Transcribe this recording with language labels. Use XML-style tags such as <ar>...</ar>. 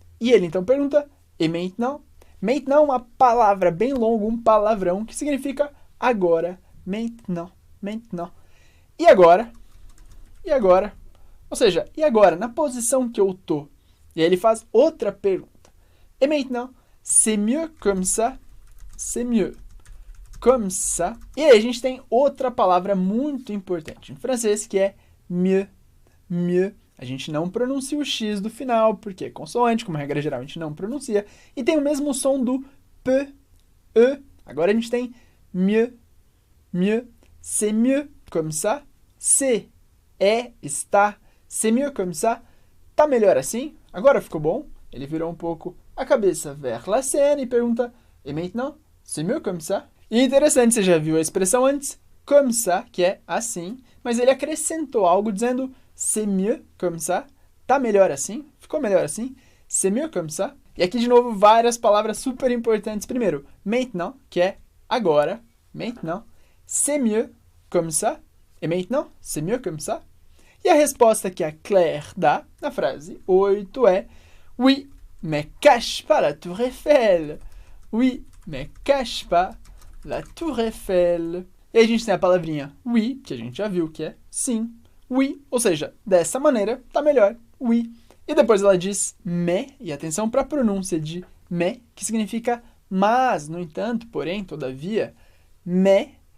<pt>E ele então pergunta</pt> <fr>et maintenant?</fr> <pt>Maintenant é uma palavra bem longa, um palavrão, que significa agora.</pt> <fr>Maintenant, maintenant.</fr> <pt>E agora? E agora? Ou seja, e agora? Na posição que eu tô. E aí ele faz outra pergunta.</pt> <fr>Et maintenant, c'est mieux comme ça? C'est mieux comme ça.</fr> <pt>E aí a gente tem outra palavra muito importante em francês, que é mieux. Mieux. A gente não pronuncia o X do final, porque é consoante, como regra geral a gente não pronuncia. E tem o mesmo som do P, E. Agora a gente tem mieux, mieux.</pt> <fr>C'est mieux comme ça. C'est, é, está. C'est mieux comme ça.</fr> <pt>Tá melhor assim? Agora ficou bom? Ele virou um pouco a cabeça vers la Seine e pergunta</pt> <fr>et maintenant, c'est mieux comme ça?</fr> <pt>E interessante, você já viu a expressão antes, comme ça, que é assim, mas ele acrescentou algo dizendo</pt> <fr>c'est mieux comme ça,</fr> <pt>tá melhor assim, ficou melhor assim, c'est mieux comme ça. E aqui de novo várias palavras super importantes. Primeiro, maintenant, que é agora, maintenant, c'est mieux comme ça,</pt> <fr>et maintenant, c'est mieux comme ça.</fr> <pt>E a resposta que a Claire dá na frase 8 é</pt> <fr>oui, mais cache pas la Tour Eiffel. Oui, mais cache pas la Tour Eiffel.</fr> <pt>E aí a gente tem a palavrinha oui, que a gente já viu que é sim. Oui, ou seja, dessa maneira tá melhor. Oui. E depois ela diz mais, e atenção para a pronúncia de mais, que significa mas, no entanto, porém, todavia. Mais.</pt>